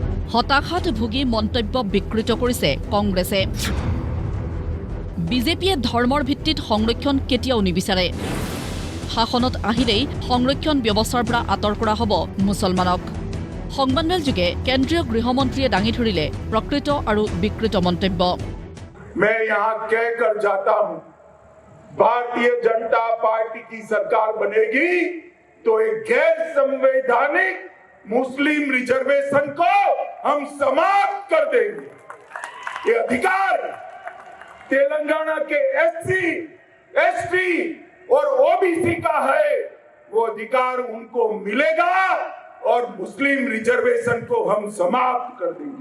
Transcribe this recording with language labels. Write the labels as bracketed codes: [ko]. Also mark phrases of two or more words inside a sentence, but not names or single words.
[as] হতাশাত ভুগি মন্তব্য বিকৃত কৰিছে কংগ্ৰেছে। বিজেপিয়ে ধৰ্মৰ ভিত্তিত সংৰক্ষণ কেতিয়াও নিবিচাৰে। শাসনত আহিলেই সংৰক্ষণ ব্যৱস্থাৰ পৰা আঁতৰ কৰা হ'ব মুছলমানক। সংবাদমেল যোগে কেন্দ্ৰীয় গৃহমন্ত্ৰীয়ে দাঙি ধৰিলে প্ৰকৃত আৰু বিকৃত মন্তব্য। [hi] मैं यहाँ कहकर जाता हूँ, भारतीय जनता पार्टी की सरकार बनेगी तो एक गैर संवैधानिक मुस्लिम रिजर्वेशन को हम समाप्त कर देंगे। ये अधिकार तेलंगाना के एससी, एसटी और ओबीसी का है, वो अधिकार उनको मिलेगा और मुस्लिम रिजर्वेशन को हम समाप्त कर देंगे।